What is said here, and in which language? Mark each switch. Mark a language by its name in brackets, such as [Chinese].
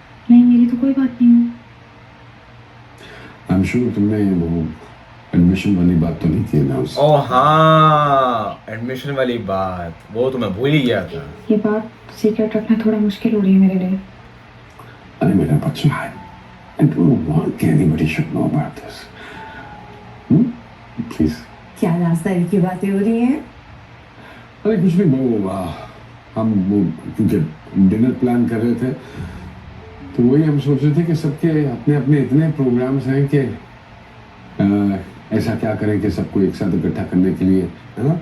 [Hindi] नहीं, मेरी तो कोई बात नहीं हुई। [English] I am sure [Hindi] तुमने वो एडमिशन वाली बात तो नहीं की अनाउंस? ओ हाँ, एडमिशन वाली बात, वो तो मैं भूल ही गया था। ये बात सीक्रेट रखना थोड़ा मुश्किल हो रही है मेरे लिए। अरे मेरा बच्चा है, [English] I don't want anybody should know about this. Please. [Hindi] क्या रास्ता की बातें हो रही हैं? अरे कुछ नहीं, वो हम वो क्योंकि डिनर प्लान कर रहे थे तो वही हम सोच रहे थे कि सबके अपने अपने इतने प्रोग्राम्स हैं कि ऐसा क्या करें कि सबको एक साथ इकट्ठा करने के लिए, है ना?